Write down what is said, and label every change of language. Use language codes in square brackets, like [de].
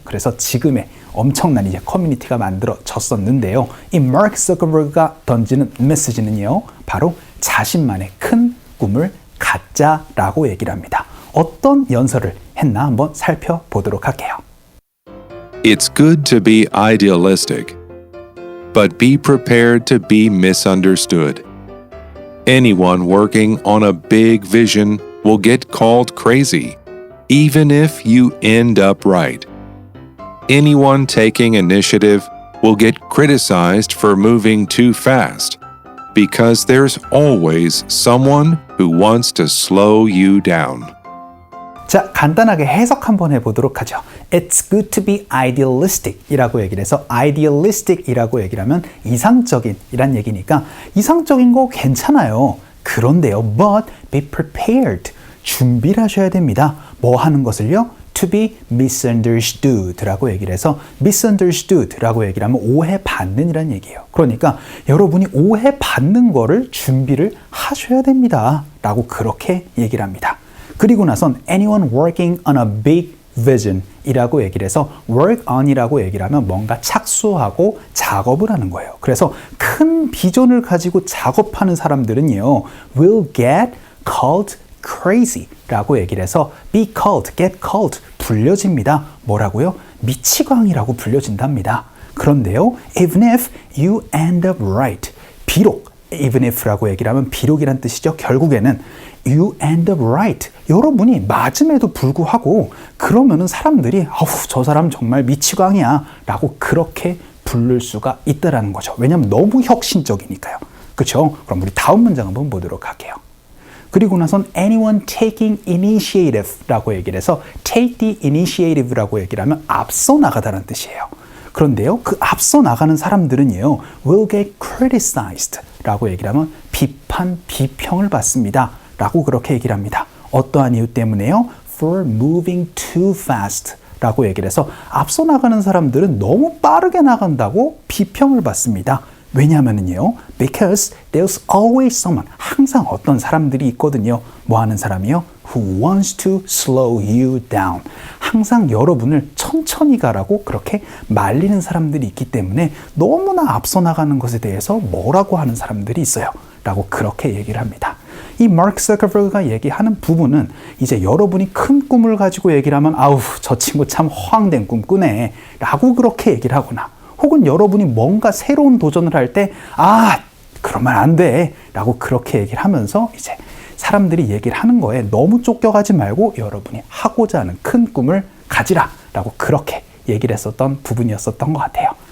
[ko] 그래서 지금의 엄청난 이제 커뮤니티가 만들어졌었는데요. 이 마크 저커버그가 던지는 메시지는요, 바로 자신만의 큰 꿈을 갖자라고 얘기를 합니다. 어떤 연설을 했나 한번 살펴보도록 할게요. [en] It's good to be idealistic, but be prepared to be misunderstood. Anyone working on a big vision will get called crazy, even if you end up right. Anyone taking initiative will get criticized for moving too fast, because there's always someone who wants to slow you down. [ko] 자, 간단하게 해석 한번 해보도록 하죠. [en] It's good to be idealistic [ko] 이라고 얘기를 해서 idealistic 이라고 얘기를 하면 이상적인 이란 얘기니까 이상적인 거 괜찮아요. 그런데요, [en] but be prepared. [ko] 준비를 하셔야 됩니다. 뭐 하는 것을요? [en] To be misunderstood [ko] 라고 얘기를 해서 misunderstood 라고 얘기를 하면 오해받는 이란 얘기예요. 그러니까 여러분이 오해받는 거를 준비를 하셔야 됩니다. 라고 그렇게 얘기를 합니다. 그리고 나선 [en] anyone working on a big vision [ko] 이라고 얘기를 해서 work on 이라고 얘기를 하면 뭔가 착수하고 작업을 하는 거예요. 그래서 큰 비전을 가지고 작업하는 사람들은요, [en] will get called crazy [ko] 라고 얘기를 해서 [en] be called, get called [ko] 불려집니다. 뭐라고요? 미치광이라고 불려진답니다. 그런데요, [en] even if you end up right, [ko] 비록 even if라고 얘기를 하면 비록이란 뜻이죠. 결국에는 [en] you end up right. [ko] 여러분이 맞음에도 불구하고 그러면은 사람들이 아우, 저 사람 정말 미치광이야 라고 그렇게 부를 수가 있다라는 거죠. 왜냐하면 너무 혁신적이니까요. 그렇죠? 그럼 우리 다음 문장 한번 보도록 할게요. 그리고 나선 [en] anyone taking initiative [ko] 라고 얘기를 해서 [en] take the initiative [ko] 라고 얘기를 하면 앞서 나가다는 뜻이에요. 그런데요, 그 앞서 나가는 사람들은요, [en] will get criticized [ko] 라고 얘기를 하면 비평을 받습니다. 라고 그렇게 얘기를 합니다. 어떠한 이유 때문에요? [en] For moving too fast [ko] 라고 얘기를 해서 앞서 나가는 사람들은 너무 빠르게 나간다고 비평을 받습니다. 왜냐하면요, [en] because there's always someone, [ko] 항상 어떤 사람들이 있거든요. 뭐 하는 사람이요? [en] Who wants to slow you down. [ko] 항상 여러분을 천천히 가라고 그렇게 말리는 사람들이 있기 때문에 너무나 앞서 나가는 것에 대해서 뭐라고 하는 사람들이 있어요. 라고 그렇게 얘기를 합니다. 이 마크 저커버그가 얘기하는 부분은 이제 여러분이 큰 꿈을 가지고 얘기를 하면 아우, 저 친구 참 허황된 꿈 꾸네 라고 그렇게 얘기를 하거나, 혹은 여러분이 뭔가 새로운 도전을 할 때 그러면 안 돼 라고 그렇게 얘기를 하면서 이제 사람들이 얘기를 하는 거에 너무 쫓겨가지 말고 여러분이 하고자 하는 큰 꿈을 가지라 라고 그렇게 얘기를 했었던 부분이었었던 것 같아요.